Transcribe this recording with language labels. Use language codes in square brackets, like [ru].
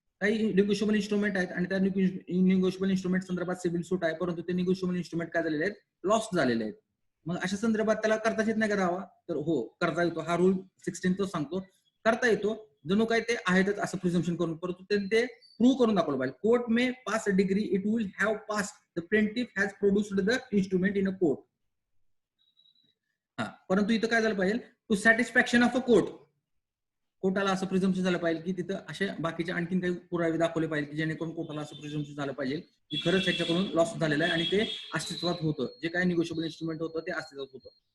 [mr] काही negotiable instrument आहेत आणि त्या निगोशिएबल इन्स्ट्रुमेंट संदर्भात सिव्हिल सूट आहे, परंतु ते निगोशिएबल इन्स्ट्रुमेंट काय झालेले आहेत, लॉस्ट झालेले आहेत. मग अशा संदर्भात त्याला करताच येत नाही का दावा, तर हो करता येतो. हा रूल 16 तो सांगतो करता येतो, जणू काय ते आहेतच असं प्रिझम्पशन करून, परंतु त्यांनी ते प्रूव्ह करून दाखवलं पाहिजे. [en] Court may pass a degree it will have pass the plaintiff has produced the instrument in a court. [mr] परंतु इथं काय झालं पाहिजे, [en] to satisfaction of a [mr] कोर्टाला असं प्रिझम्पशन झालं पाहिजे की तिथं असे बाकीचे आणखीन काही पुरावे दाखवले पाहिजे की जेणेकरून कोर्टाला असं प्रिझम्पशन झालं पाहिजे की खरंच ह्याच्याकडून लॉस झालेला आहे आणि ते अस्तित्वात होतं, जे काही निगोशिएबल इन्स्ट्रुमेंट होतं ते अस्तित्वात होतं.